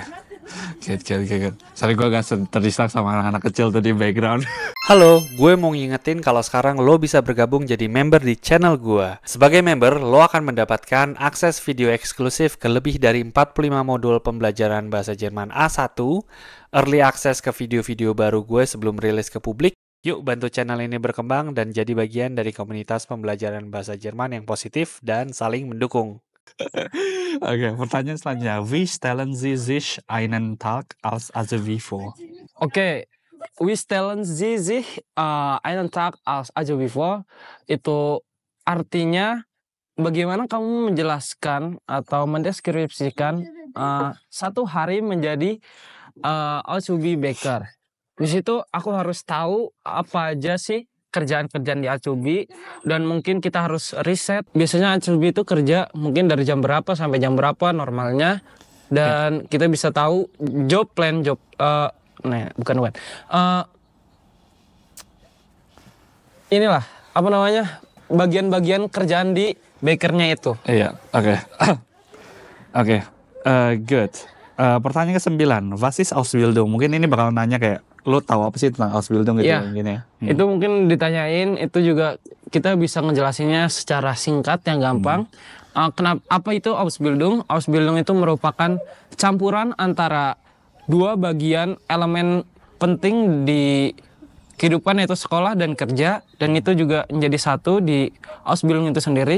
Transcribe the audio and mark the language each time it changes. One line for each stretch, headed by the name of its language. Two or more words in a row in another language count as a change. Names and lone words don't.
Indonesian: Sorry gue agak terdistract sama anak-anak kecil tadi background. Halo, gue mau ngingetin kalau sekarang lo bisa bergabung jadi member di channel gue. Sebagai member, lo akan mendapatkan akses video eksklusif ke lebih dari 45 modul pembelajaran bahasa Jerman A1,
English: early access
Indonesian: ke video-video baru gue sebelum rilis ke publik. Yuk bantu channel ini berkembang dan jadi bagian dari komunitas pembelajaran bahasa Jerman yang positif dan saling mendukung. Oke, pertanyaan selanjutnya.
German: Wie stellen Sie sich einen Tag als Azubi vor? Oke, wie stellen Sie sich einen Tag als Azubi vor?
Indonesian: Itu artinya bagaimana kamu menjelaskan atau mendeskripsikan satu hari menjadi Azubi baker. Di situ aku harus tahu apa aja sih kerjaan-kerjaan di Acubi dan mungkin kita harus riset. Biasanya Acubi itu kerja mungkin dari jam berapa sampai jam berapa normalnya dan kita bisa tahu
English: job plan
Indonesian: bukan. Inilah apa namanya bagian-bagian kerjaan di bakernya itu. Iya, oke. Oke, good. Pertanyaan ke-9,
German: was ist Ausbildung?
Indonesian: Mungkin ini bakal nanya kayak, lo tahu apa sih tentang Ausbildung gitu Iya. mungkin ya? Itu mungkin ditanyain, itu juga kita bisa ngejelasinnya secara singkat yang gampang. Apa itu Ausbildung? Ausbildung itu merupakan campuran antara dua bagian elemen penting di kehidupan, yaitu sekolah dan kerja, dan itu juga menjadi satu di Ausbildung itu sendiri.